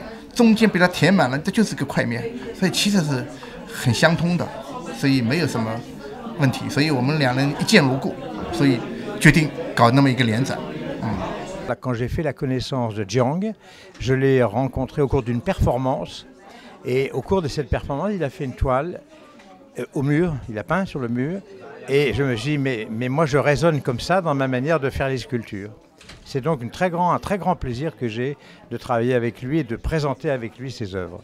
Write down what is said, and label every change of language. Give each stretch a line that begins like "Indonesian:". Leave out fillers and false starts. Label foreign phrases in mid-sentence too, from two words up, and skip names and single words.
Chinese: 中间被它填满了，这就是个块面，所以其实是很相通的，所以没有什么问题。所以我们两人一见如故，所以决定搞那么一个联展。
French: Quand j'ai fait la connaissance de Jiang, je l'ai rencontré au cours d'une performance, et au cours de cette performance, il a fait une toile au mur, il a peint sur le mur, et je me suis dit, mais moi je raisonne comme ça dans ma manière de faire les sculptures. C'est donc un très grand plaisir que j'ai de travailler avec lui et de présenter avec lui ses œuvres.